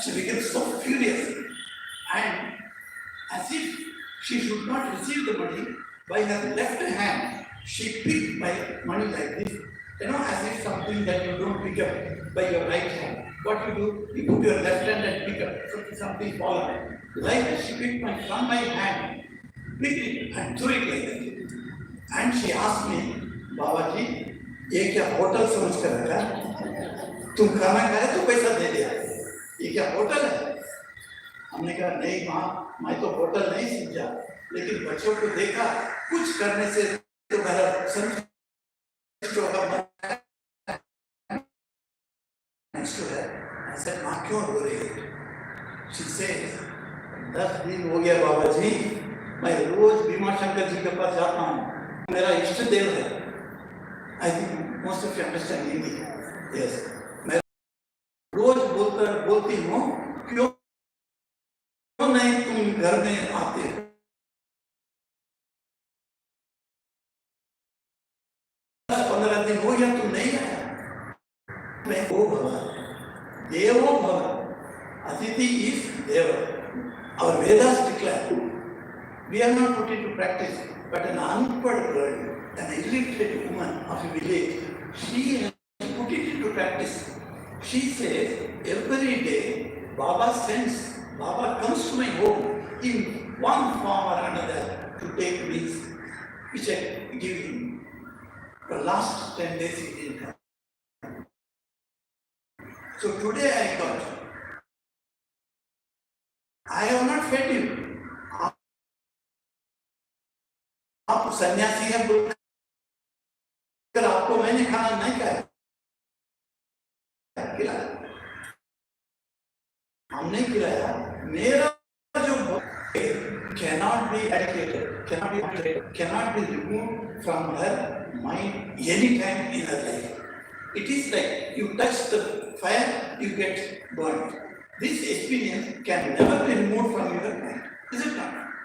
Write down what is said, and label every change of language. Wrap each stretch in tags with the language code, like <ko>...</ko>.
<en>She became so furious. And as if she should not receive the money, by her left hand, she picked my money like this. As if something that you don't pick up by your right hand. What you do, you put your left hand and pick up something fallen. Like that, she picked from my hand, picked it and threw it like that. And she asked me,</en> <hi>Babaji, ये क्या hotel समझ कर रखा? तुम खाना खाए तो पैसा दे दिया. ये क्या होटल है? हमने कहा नहीं माँ, मैं तो होटल नहीं समझा, लेकिन बच्चों को देखा कुछ करने से तो मेरा संतुष्ट होगा.</hi> <en>I said,</en> <hi>माँ क्यों रो रही है?</hi> <en>She says,</en> <hi>10 दिन हो गया बाबा जी, मैं रोज भीमा शंकर जी के पास जाता हूँ. मेरा इष्ट देव है.</hi> <en>I think most of you understand Hindi. Yes.</en> <hi>मैं रोज बोलती हूँ, क्यों नहीं तुम घर में आते? 15 दिन हो गया तुम नहीं आया. मैं ओ भगवान, देवो भव, Atiti is Deva.</hi> <en>Our Vedas declare. We are not put into practice, but an unpad girl, an illiterate woman of a village, she has put it into practice. She says, every day, Baba comes to my home in one form or another to take meals, which I give him. The last 10 days he didn't have. So today I got, I have not fed you.</en> <hi>आप सन्यासी हैं बोलकर आपको मैंने खाना नहीं खाया, खिलाया, हमने खिलाया. मेरा जो</hi> <en>cannot be educated, cannot be removed from her mind any time in her life. It is like you touch the fire, you get burned. This experience can never be removed from your mind. Is it not?</en>